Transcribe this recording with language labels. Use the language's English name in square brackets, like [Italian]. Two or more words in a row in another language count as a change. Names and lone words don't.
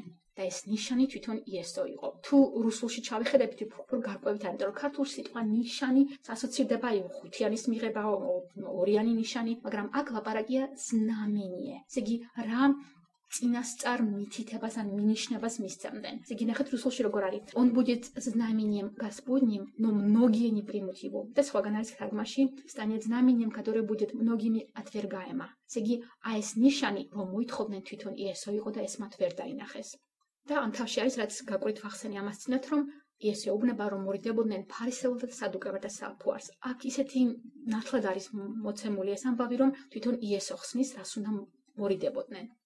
[Georgian] და ეს ნიშანი თვითონ იესო იყო. თუ რუსულში ჩავიხედებით, უფრო გარკვევით არის, რომ ქართულში სიტყვა ნიშანი ასოცირდება ხუთიანის მიღება, ორიანი ნიშანი, მაგრამ აქ ლაპარაკია знамение. ესე იგი, რა წინასწარ მითითებას ან მინიშნებას მისცემდნენ. ესე იგი, ნახეთ რუსულში როგორ არის. [Russian] Он будет знамением Господним, но многие не примут его. [Georgian] და სხვაგან არის თარგმანში, [Russian] станет знамением, которое будет многими отвергаемо. [Georgian] ესე იგი, ეს ნიშანი, რომ მოითხოვდნენ თვითონ იესო იყო და ეს მათ ვერ დაინახეს. და ამ თავში არის, რაც გაკვირით ვახსენე ამას წინათ, რომ იესო ეუბნება, რომ მორიდებოდნენ ფარისევლთა და სადუკეველთა საფუარს. აქ ისეთი ნათლად არის მოცემული ეს ამბავი, რომ თვითონ იესო ხსნის, რას უნდა მორიდებოდნენ.